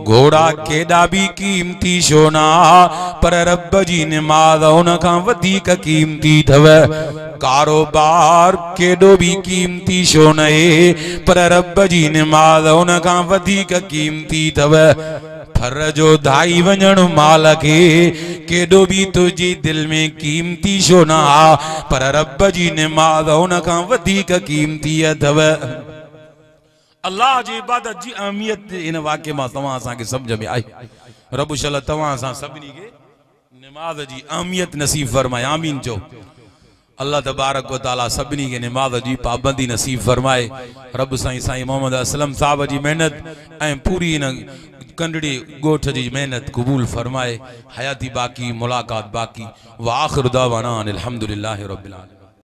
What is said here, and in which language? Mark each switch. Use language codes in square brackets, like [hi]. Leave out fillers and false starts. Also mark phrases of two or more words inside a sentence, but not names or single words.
[sd] घोड़ा केॾा भी कीमती छो ना, पर रब जी निमाज़ उन खां वधीक कीमती थव। कारोबार केॾो भी कीमती छो न है, पर रब जी निमाज़ उन खां वधीक कीमती थव। फर जो धाई वञण माल के केॾो भी तुझी दिल में कीमती छो ना, पर रब जी निमाज़ उन खां वधीक कीमती अथव। अल्लाह जी इबादत जी अहमियत इन वाक़े मां तव्हां असांखे समझ में आई। रब शल तव्हां असां सभिनी खे निमाज़ जी अहमियत नसीब फरमाए। आमीन चो। [ar] الله تبارك وتعالى [sd] सभिनी खे निमाज़ जी पाबंदी नसीब फरमाए। रब साईं मोहम्मद असलम साहब जी मेहनत ऐं पूरी इन कंडड़ी गोठ जी मेहनत कबूल फरमाए। हयाती बाकी, मुलाकात बाकी। [ar] وآخر دعوانا أن الحمد لله رب العالمين.